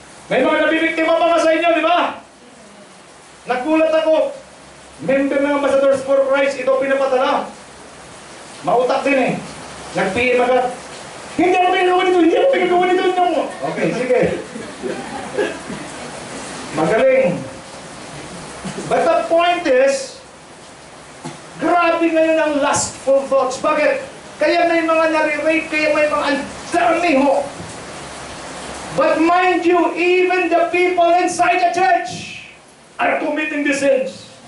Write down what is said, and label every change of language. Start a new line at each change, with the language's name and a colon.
Filipino: May mga nabibiktima mga sa inyo, di ba? Nagulat ako. Member ng Ambassadors for Christ, ito pinapadala. Mautak din eh. Nag-PM agad. Hindi ako pinagawa nito, hindi ako pinagawa nito. Okay, sige. Magaling. But the point is, grabe ngayon ang lustful thoughts. Bakit? Kaya may mga nare-rape, kaya may mga dami ho.
English: But mind you, even the people inside the church are committing the sins.